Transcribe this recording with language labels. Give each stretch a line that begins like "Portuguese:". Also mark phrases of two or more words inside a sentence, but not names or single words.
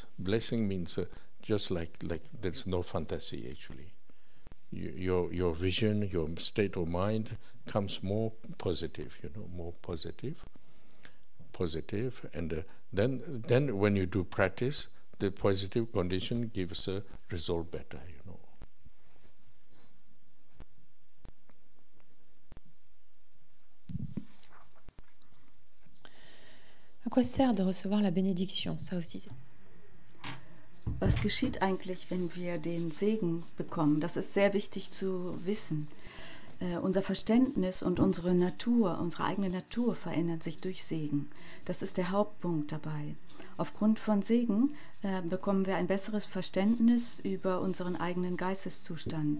English: Blessing means just like there's no fantasy actually. Your vision, your state of mind comes more positive, you know, more positive, and then when you do practice, the positive condition gives a result better, you know.
French: À quoi sert de recevoir la bénédiction? Ça aussi.
German: Was geschieht eigentlich, wenn wir den Segen bekommen? Das ist sehr wichtig zu wissen. Unser Verständnis und unsere Natur, unsere eigene Natur verändert sich durch Segen. Das ist der Hauptpunkt dabei. Aufgrund von Segen bekommen wir ein besseres Verständnis über unseren eigenen Geisteszustand.